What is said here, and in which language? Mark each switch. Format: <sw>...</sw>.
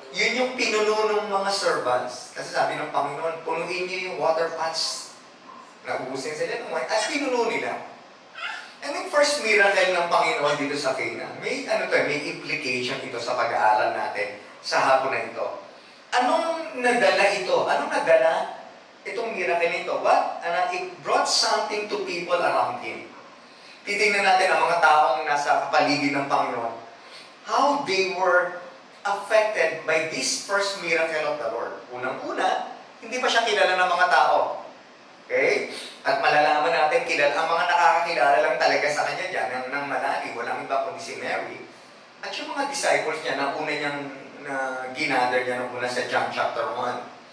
<tl>Yun yung pinuno ng mga servants. Kasi sabi ng Panginoon, punuin niyo yung water pots. Naubusin sila ng wine. At pinuno nila. And yung first miracle ng Panginoon dito sa Cana, may implication ito sa pag-aaral natin sa hapon na ito. Anong nadala ito? Anong nadala itong miracle nito?</tl> <en>It brought something to people around Him.</en> <tl>Titingnan natin ang mga taong nasa paligid ng Panginoon.</tl> <en>How they were affected by this first miracle of the Lord.</en> <tl>Unang-una, hindi pa siya kilala ng mga tao. Okay? At malalaman natin, ang mga nakakakilala lang talaga sa kanya dyan, ng malalim, walang iba kundi si Mary. At yung mga disciples niya, na una niyang ginather niya nung una sa John chapter 1.</tl>